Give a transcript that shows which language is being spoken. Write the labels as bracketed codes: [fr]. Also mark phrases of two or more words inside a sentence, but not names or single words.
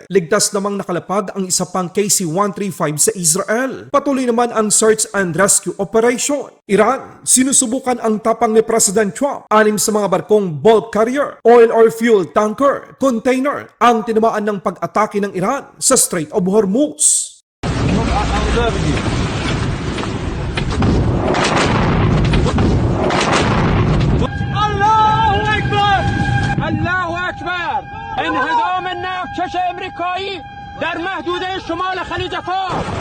[tl] Ligtas namang nakalapag ang isa pang KC-135 sa Israel. Patuloy naman ang [en] search and rescue operation. [tl] Iran, sinusubukan ang tapang ni President Trump. 6 sa mga barkong [en] bulk carrier, oil or fuel tanker, container [tl] ang tinamaan ng pag-atake ng Iran sa Strait of Hormuz. [ar] الله اکبر الله اکبر [fa] انهدام ناوکش امریکایی در محدوده شمال خلیج فارس